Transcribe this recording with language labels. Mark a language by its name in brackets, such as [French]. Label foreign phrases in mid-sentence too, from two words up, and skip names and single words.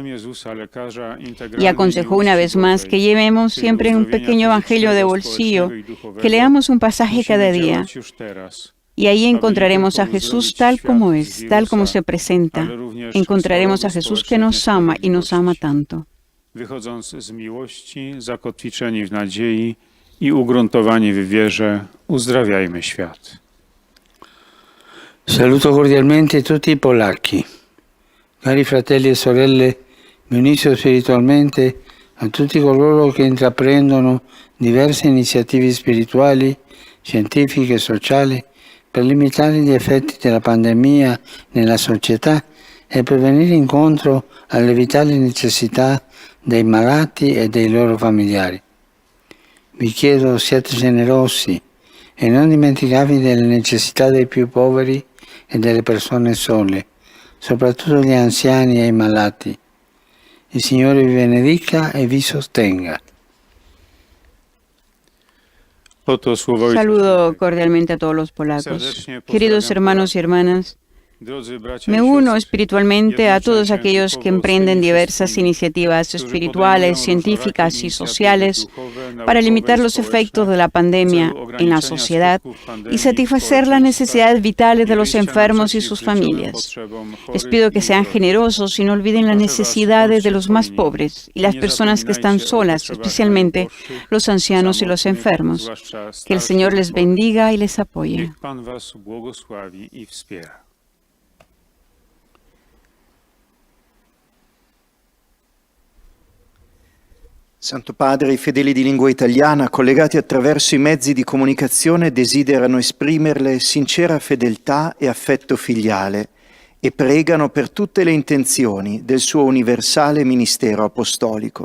[Spanish] Y aconsejó una vez más que llevemos siempre un pequeño evangelio de bolsillo, que leamos un pasaje cada día. Y ahí encontraremos a Jesús tal como es, tal como se presenta. Encontraremos a Jesús que nos ama y nos ama tanto. [Polish] Wychodząc z miłości, zakotwiczeni w nadziei i ugruntowani w wierze, uzdrawiajmy świat. [Italian] Saluto cordialmente tutti i polacchi. Cari fratelli e sorelle, mi unisco spiritualmente a tutti coloro che intraprendono diverse iniziative spirituali, scientifiche e sociali per limitare gli effetti della pandemia nella società e per venire incontro alle vitali necessità dei malati e dei loro familiari. Vi chiedo, siate generosi e non dimenticatevi delle necessità dei più poveri e delle persone sole, soprattutto gli anziani e i malati. Il Signore vi benedica e vi sostenga. [Spanish] Saludo cordialmente a todos los polacos. Queridos hermanos y hermanas, me uno espiritualmente a todos aquellos que emprenden diversas iniciativas espirituales, científicas y sociales para limitar los efectos de la pandemia en la sociedad y satisfacer las necesidades vitales de los enfermos y sus familias. Les pido que sean generosos y no olviden las necesidades de los más pobres y las personas que están solas, especialmente los ancianos y los enfermos. Que el Señor les bendiga y les apoye. [Italian] Santo Padre, i fedeli di lingua italiana, collegati attraverso i mezzi di comunicazione, desiderano esprimerle sincera fedeltà e affetto filiale e pregano per tutte le intenzioni del suo universale ministero apostolico.